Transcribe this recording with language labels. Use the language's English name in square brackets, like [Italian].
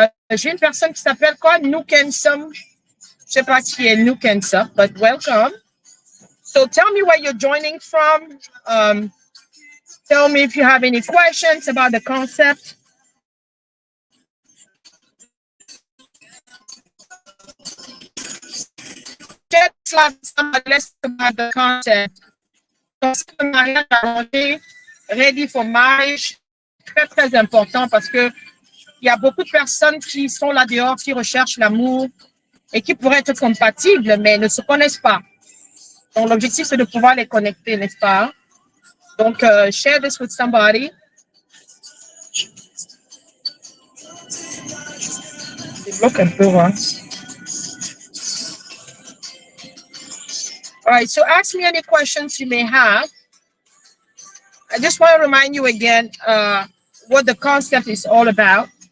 [French] J'ai une personne qui s'appelle quoi? Nukensum. Je sais pas qui est Nukensum, [English] but welcome. So tell me where you're joining from. Tell me if you have any questions about the concept. Less about the concept. [French] Mariage arrangé, [English] ready for marriage, [French] très très important parce que il y a beaucoup de personnes qui sont là dehors, qui recherchent l'amour et qui pourraient être compatibles, mais ne se connaissent pas. Donc l'objectif c'est de pouvoir les connecter, n'est-ce pas? [English] Donc share this with somebody. [French] Débloque un peu, hein? [English] All right, so ask me any questions you may have. I just want to remind you again what the concept is all about.